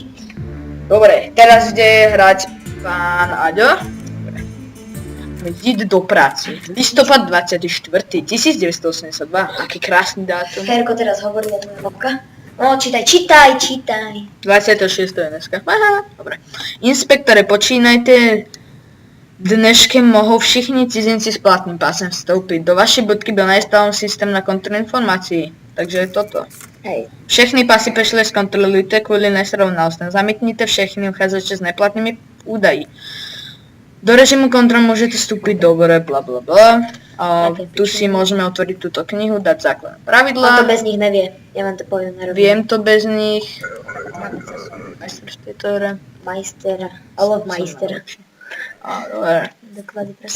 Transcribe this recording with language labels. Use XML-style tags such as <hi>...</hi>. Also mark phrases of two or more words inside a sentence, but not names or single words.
<sk>Dobre, teraz ide hrať pán Aďo. Ísť do práce. Listopad 24. 1982. Aký krásny dátum. Ferko teraz hovorí o moja babka. No, čítaj. 26. dneska. Aha, dobre.</sk> <cs>Inspektore, počínajte. Dneškem mohou všichni cizinci s platným pásem vstoupit. Do vaší budky byl nainstalován systém na kontrolu informací.</cs> <sk>Takže je toto. Hej.</sk> <cs>Všechny pasy pečlivě zkontrolujte kvůli nesrovnalostem. Zamítněte všechny uchazeče s neplatnými údaji. Do režimu kontrol můžete</cs> <sk>vstúpiť dobre,</sk> <cs>bla bla bla.</cs> <sk>A tu si môžeme otvoriť túto knihu, dať základné pravidlá. On to bez nich nevie. Ja vám to poviem na rovinu. Viem to bez nich. Majster v tejto hre. Majstera.</sk> <en>I love</en> <sk>Majstera. Á, dobre. Doklady, prosím.</sk>